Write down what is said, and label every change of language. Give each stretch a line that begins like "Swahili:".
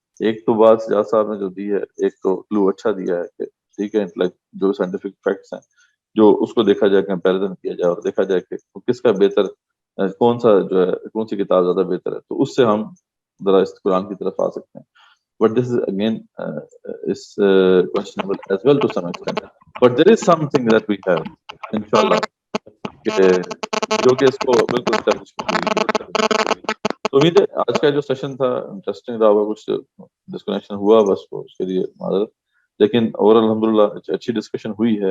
Urdu: ایک تو بات سجاد صاحب نے جو دی ہے, ایک تو کلو اچھا دیا ہے کہ ٹھیک ہے جو سائنٹیفک فیکٹس ہیں جو اس کو دیکھا جائے, کمپیریزن کیا جائے اور دیکھا جائے کہ کس کا بہتر, کون سا جو ہے, کون سی کتاب زیادہ بہتر ہے. تو اس سے ہم ذرا اس قرآن کی طرف آ سکتے ہیں.
English: But this is again is questionable as well to some extent. But there is something that we have, inshallah,
Urdu: جو کہ اس کو بالکل اسٹیبلش کرنے کی ضرورت ہے. تو امید ہے آج کا جو سیشن تھا انٹرسٹنگ رہا ہوگا. کچھ ڈسکنیکشن ہوا بس اس کے لیے معذرت, لیکن اور الحمدللہ اچھی ڈسکشن ہوئی ہے.